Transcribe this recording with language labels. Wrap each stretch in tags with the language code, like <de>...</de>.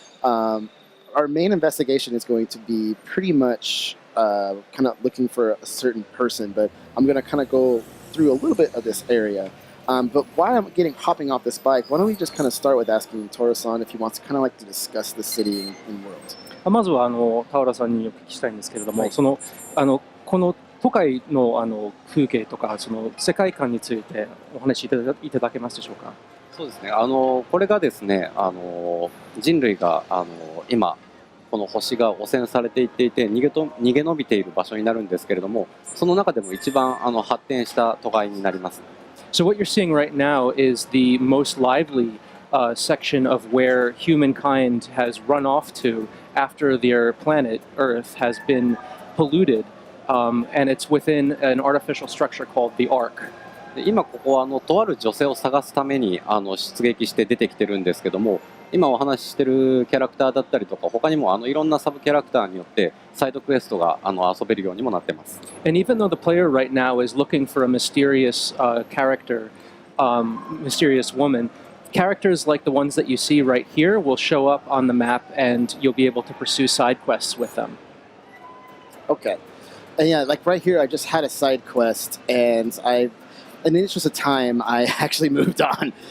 <en>Our main investigation is going to be pretty much kind of looking for a certain person, but I'm going to kind of go through a little bit of this area. But while I'm hopping off this bike, why don't we just kind of start with asking Toro-san if he wants to kind of like to discuss the city and world.</en> <ja>まずは田原さんにお聞きしたいんですけれども、はい、この都会の風景とかその世界観についてお話しいただけますでしょうか。そうですね。これがですね、人類が今この星が汚染されていっていて逃げ延びている場所になるんですけれども、その中でも一番発展した都会になります。</ja> <en>So what you're seeing right now is the most lively section of where humankind has run off to after their planet Earth has been polluted, and it's within an artificial structure called the Ark.</en> <ja>で今ここはとある女性を探すために出撃して出てきてるんですけども、今お話ししてるキャラクターだったりとか他にもいろんなサブキャラクターによってサイドクエストが遊べるようにもなってます。</ja> <en>And even though the player right now is looking for a mysterious character, mysterious woman, characters like the ones that you see right here will show up on the map and you'll be able to pursue side quests with them. Okay. And yeah, like right here, I just had a side quest, and in the interest of time, I actually moved on.</en>